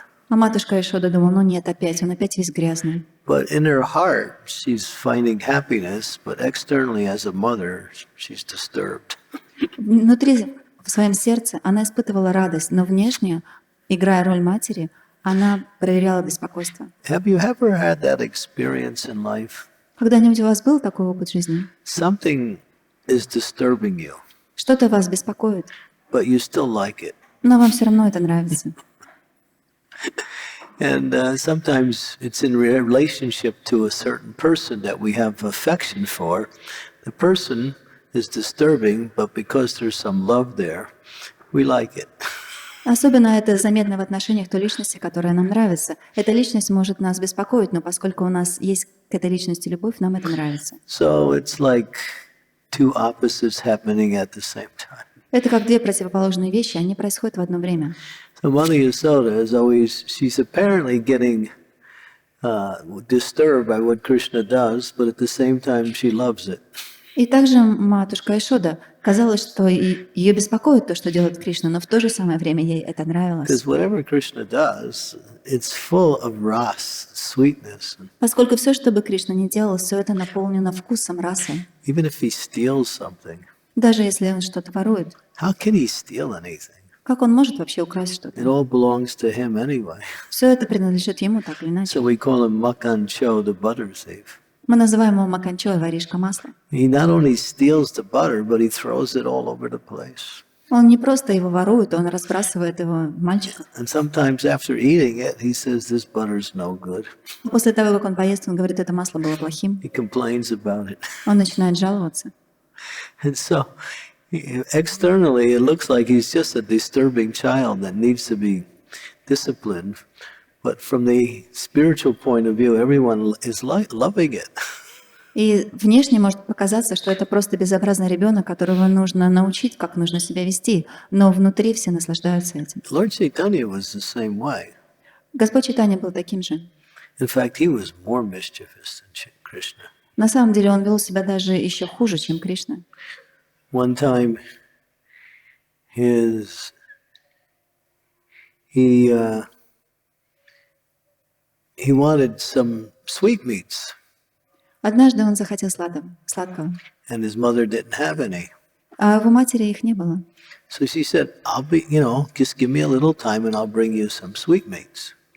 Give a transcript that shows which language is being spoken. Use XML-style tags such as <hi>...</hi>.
<ru>А матушка Ишода думала, ну нет, опять, он опять весь грязный.</ru> <en>But in her heart, she's finding happiness, but externally as a mother, she's disturbed.</en> <ru>Внутри, в своем сердце, она испытывала радость, но внешне, играя роль матери, она проверяла беспокойство.</ru> <en>Have you ever had that experience in life?</en> <ru>Когда-нибудь у вас был такой опыт жизни?</ru> <en>Something is disturbing you,</en> <ru>Что-то вас беспокоит,</ru> <en>but you still like it.</en> <ru>но вам все равно это нравится.</ru> <en>And sometimes it's in relationship to a certain person that we have affection for. The person is disturbing, but because there's some love there, we like it.</en> <ru>Особенно это заметно в отношениях той личности, которая нам нравится. Эта личность может нас беспокоить, но поскольку у нас есть к этой личности любовь, нам это нравится.</ru> <en>So it's like two opposites happening at the same time.</en> <ru>Это как две противоположные вещи, они происходят в одно время.</ru> <en>So Mother Yasoda is always, she's apparently getting disturbed by what Krishna does, but at the same time she loves it.</en> <ru>И также матушка Ишода казалось, что ее беспокоит то, что делает Кришна, но в то же самое время ей это нравилось.</ru> <en>Because whatever Krishna does, it's full of ras, sweetness.</en> <ru>Поскольку все, что бы Кришна ни делал, все это наполнено вкусом, расой.</ru> <en>Even if he steals something,</en> <ru>Даже если он что-то ворует,</ru> <en>how can he steal anything?</en> <ru>как он может вообще украсть</ru> <en>It</en> <ru>что-то?</ru> <en>all belongs to him anyway.</en> <ru>Все это принадлежит ему так или иначе.</ru> <en>So we call him Makan Cho, the butter thief.</en> <ru>Мы называем его Маканчо, воришка масла.</ru> <en>He not only steals the butter, but he throws it all over the place.</en> <ru>Он не просто его ворует, он разбрасывает его мальчиков.</ru> <en>And sometimes after eating it, he says, this butter's no good.</en> <ru>После того, как он поест, он говорит, это масло было плохим.</ru> <en>He complains about it.</en> <ru>Он начинает жаловаться.</ru> <en>And so externally, it looks like he's just a disturbing child that needs to be disciplined. But from the spiritual point of view, everyone is loving it.</en> <ru>И внешне может показаться, что это просто безобразный ребенок, которого нужно научить, как нужно себя вести, но внутри все наслаждаются этим.</ru> <en>Lord Caitanya was the same way.</en> <ru>Господь Чайтанья был таким же.</ru> <en>In fact, he was more mischievous than Krishna.</en> <ru>На самом деле он вел себя даже еще хуже, чем Кришна.</ru> <en>One time, he wanted some sweetmeats,</en> <ru>Однажды он захотел сладкого,</ru> <en>and his mother didn't have any.</en> <ru>а у матери их не было.</ru> <en>So she said, I'll be, just give me a little time and I'll bring you some sweetmeats.</en>